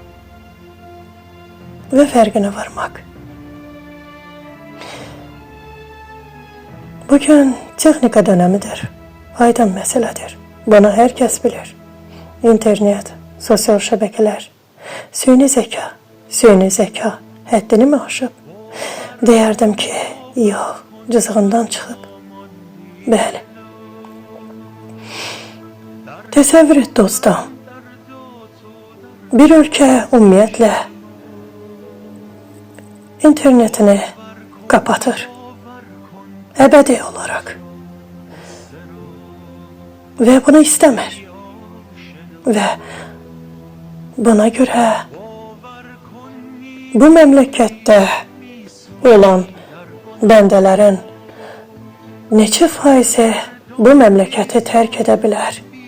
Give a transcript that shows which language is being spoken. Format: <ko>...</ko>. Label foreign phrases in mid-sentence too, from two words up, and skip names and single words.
<tr>Ve fərqinə varmak. Bugün texnika dönemidir. Aydın meseledir. Bunu herkes bilir. İnternet, sosyal şebekeler, süni zeka həddini mi aşıb?</tr> <az>Deyərdim ki, yox, cızığından çıxıb. Bəli. Təsəvvür et dostum.</az> <tr>Bir ülke ümumiyyətlə internetini kapatır. Ebedi olarak. Ve bunu istemir. Ve buna göre bu memlekette olan bəndələrin neçə faizi bu memleketi terk edebilir?</tr>